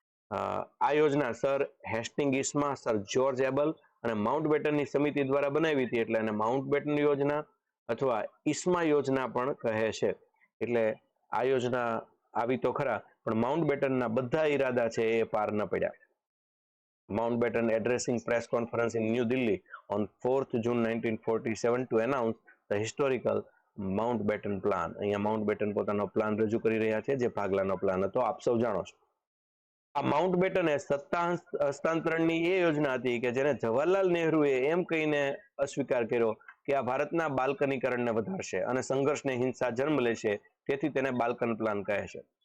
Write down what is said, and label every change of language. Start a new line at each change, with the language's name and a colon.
Gujarati: આ યોજના sir હેસ્ટિંગ્સમાં sir George able અને માઉન્ટબેટનની સમિતિ દ્વારા બનાવી હતી, એટલે એને માઉન્ટબેટન યોજના અથવા ઈસ્મા યોજના પણ કહે છે. એટલે આ યોજના આવી તો ખરા, પણ માઉન્ટબેટનના બધા ઈરાદા છે એ પાર ન પડ્યા.
English: Mountbatten addressing press conference in New Delhi on 4th June 1947 to announce the historical Mountbatten plan.
Gujarati: અહીંયા માઉન્ટબેટન પોતાનો પ્લાન રજૂ કરી રહ્યા છે, જે ભાગલાનો પ્લાન હતો, આપ સૌ જાણો છો. આ માઉન્ટબેટને સત્તા હસ્તાંતરણની એ યોજના હતી કે જેને જવાહરલાલ નહેરુએ એમ કહીને અસ્વીકાર કર્યો કે આ ભારતના બાલ્કનીકરણને વધારશે અને સંઘર્ષને હિંસા જન્મ લેશે, તેથી તેને બાલ્કન પ્લાન કહે છે.